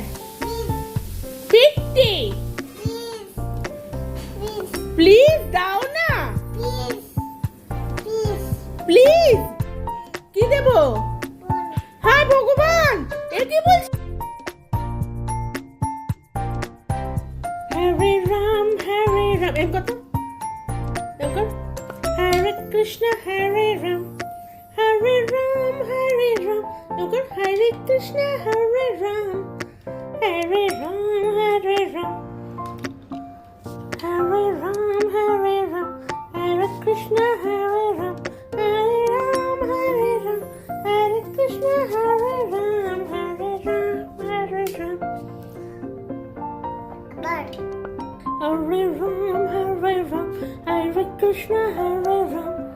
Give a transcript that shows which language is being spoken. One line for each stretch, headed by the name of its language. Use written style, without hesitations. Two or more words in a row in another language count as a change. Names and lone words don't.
Bangla: পিটি প্লিজ দাও না, প্লিজ। কি দেবো? হায় ভগবান, এ কি বলছে? হরে রাম এম কত?
Sanskrit: হরে কৃষ্ণ হরে রাম হরে রাম হরে কৃষ্ণ হরে রাম হরে রাম हरे राम, हरे कृष्ण, हरे राम, हरे कृष्ण, हरे राम, हरे राम. हरे राम, हरे कृष्ण, हरे राम.